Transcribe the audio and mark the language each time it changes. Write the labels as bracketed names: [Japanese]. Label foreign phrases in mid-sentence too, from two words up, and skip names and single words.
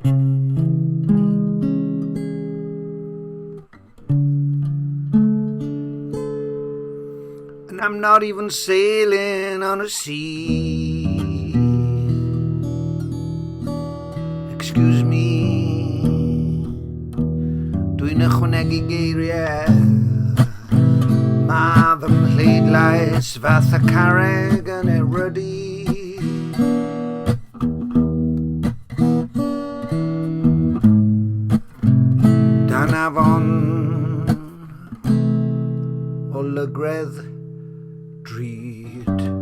[English] And I'm not even sailing on a sea. Excuse me, [Welsh] dwi'n ychwanegu geiriau. Ma fy mhleidlais fath a carreg yn erydu. Dan afon o lygredd drud.